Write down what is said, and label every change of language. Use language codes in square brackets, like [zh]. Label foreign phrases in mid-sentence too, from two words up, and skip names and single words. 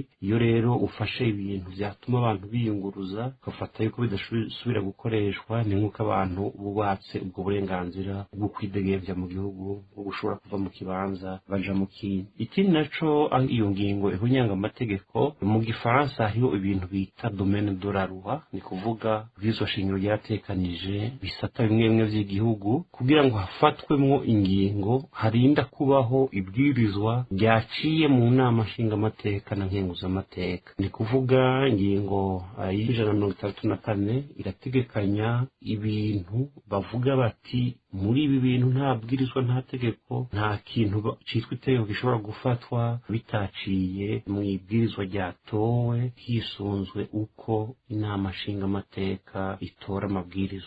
[rn] Iyo rero ufashe ibintu vyatuma abantu biyunguruza ugafata yuko bidasubira gukoreshwa, ni nk'uko abantu bubatse ubwo burenganzira bwo kwidegemvya mu gihugu, bwo gushobora kuva mu kibanza baja mu kindi. Ikindi naco iyo ngingo ihunyanga amategeko, mu gifaransa hariho ibintu bita [fr] domaine de la loi, [rn] ni kuvuga bw'izo shingiro ryatekanije bisata bimwe bimwe vy'igihugu kugira ngo hafatwemwo ingingo harinda kubaho ibwirizwa ryaciye mu nama nshingamateka na nkenguzamateka. Ni kuvuga ingingo y'134 irategekanya ibintu bavuga bati muri ibi bintu nta bwirizwa nta tegeko nta kintu citwa itegeko gishobora gufatwa bitaciye mu ibwirizwa ryatowe hisunzwe uko inama nshingamateka itora amabwirizwa.